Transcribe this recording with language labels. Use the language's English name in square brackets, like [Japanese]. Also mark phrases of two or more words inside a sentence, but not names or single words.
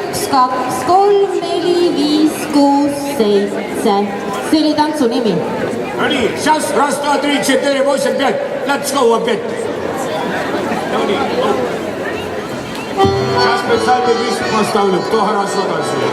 [Estonian] 2, 3, 4, 5, 6, 7. See oli tantsu nimi. No nii, [Russian] сейчас, раз, два, три, четыре, восемь, пять. [English] Let's go опять. [Estonian] No nii. [Russian] Сейчас специальный лист поставлю, кто хорошо танцует.